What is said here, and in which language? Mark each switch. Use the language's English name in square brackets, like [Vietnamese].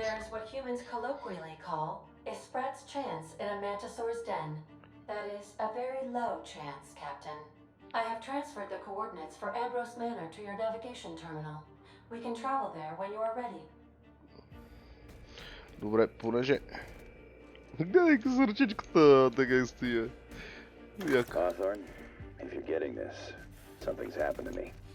[English] There's what humans colloquially call a sprat's chance in a mantisaur's den. That is a very low chance, Captain. I have transferred the coordinates for Ambrose Manor to your navigation terminal. We can travel there when you are ready. [Bulgarian] Добре, понеже... Гледай къса ръчичката, така стоя. Яко. [English] Hawthorne, if you're getting this, something's happened to me.